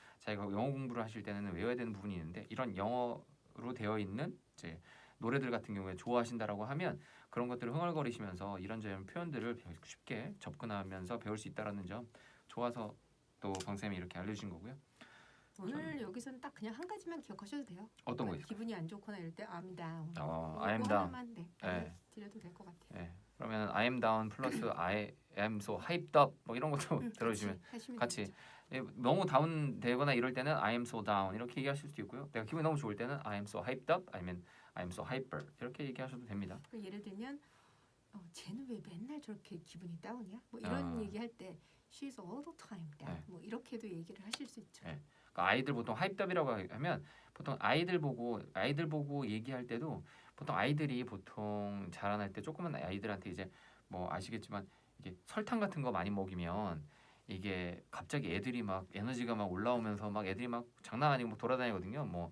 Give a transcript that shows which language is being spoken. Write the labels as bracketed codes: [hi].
[ko] 자기가 영어 공부를 하실 때는 외워야 되는 부분이 있는데 이런 영어로 되어 있는 이제 노래들 같은 경우에 좋아하신다라고 하면 그런 것들을 흥얼거리시면서 이런저런 표현들을 쉽게 접근하면서 배울 수 있다라는 점 좋아서 또 강쌤이 이렇게 알려주신 거고요. 오늘 여기서는 딱 그냥 한 가지만 기억하셔도 돼요. 어떤 거 그러니까 있어요? 기분이 안 좋거나 이럴 때 [en] I'm down. I am down. [ko] 하나만 네, 네. 드려도 될 것 같아요. 네. 그러면 [en] I am down [ko] 플러스 [en] I am so hyped up [ko] 뭐 이런 것도 들어주시면 하시면 같이 되겠죠. 예, 너무 다운되거나 이럴 때는 [en] I am so down [ko] 이렇게 얘기하실 수도 있고요. 내가 기분이 너무 좋을 때는 [en] I am so hyped up [ko] 아니면 [en] I am so hyper [ko] 이렇게 얘기하셔도 됩니다. 그러니까 예를 들면 쟤는 왜 맨날 저렇게 기분이 다운이야? 뭐 이런 얘기할 때 [en] she's all the time down. [ko] 뭐 이렇게도 얘기를 하실 수 있죠. 네. 그러니까 아이들 보통 hyped up이라고 하면 보통 아이들 보고 얘기할 때도 보통 아이들이 보통 자라날 때 조그만 아이들한테 이제 뭐 아시겠지만 이게 설탕 같은 거 많이 먹이면 이게 갑자기 애들이 막 에너지가 막 올라오면서 막 애들이 막 장난 아니고 막 돌아다니거든요.